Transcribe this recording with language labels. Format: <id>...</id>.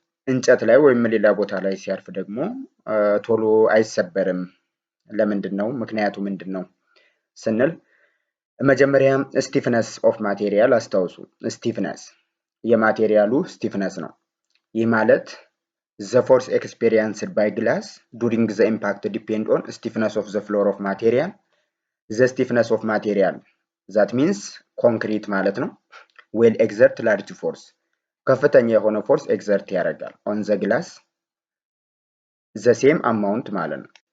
<am>እንጨት ላይ ወይም ሌላ ቦታ ላይ ሲያርፍ ደግሞ ቶሎ አይሰበርም? ለምንድን ነው? ምክንያቱ ምንድን ነው ስንል መጀመሪያ ስቲፍነስ ኦፍ ማቴሪያል አስታውሱ። ስቲፍነስ የማቴሪያሉ ስቲፍነስ ነው። ይህ ማለት</am> <en>The force experienced by glass during the impact depend on stiffness of the floor of material. The stiffness of material, that means concrete</en> <am>ማለት ነው,</am> <en>will exert large force.</en> <am>ከፍተኛ የሆነ ፎርስ ኤግዘርት ያደርጋል</am> <en>on the glass the same amount</en> <am>ማለት ነው.</am>